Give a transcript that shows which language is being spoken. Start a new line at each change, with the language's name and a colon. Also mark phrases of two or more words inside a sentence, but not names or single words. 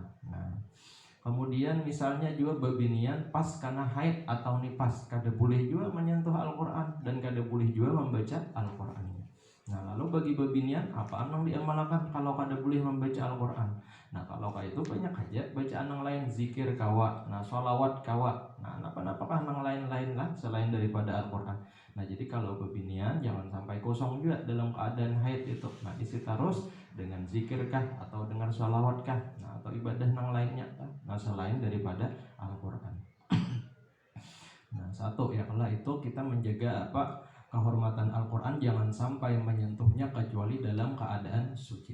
Indonesian: Nah kemudian misalnya juga babinian pas karena haid atau nifas, kada boleh juga menyentuh Al-Quran dan kada boleh juga membaca Al-Quran. Nah lalu bagi babinian apa yang diamalkan kalau kada boleh membaca Al-Quran? Nah kalau kayak itu banyak aja bacaan yang lain, zikir kawa, nah sholawat kawa, nah apakah yang lain-lain lah selain daripada Al-Quran. Nah jadi kalau babinian jangan sampai kosong juga dalam keadaan haid itu. Nah isi terus dengan zikir kah atau dengan sholawat kah, nah atau ibadah yang lainnya, nah selain daripada Al-Quran. Nah satu ya kalau itu kita menjaga kehormatan Al-Quran, jangan sampai menyentuhnya kecuali dalam keadaan suci.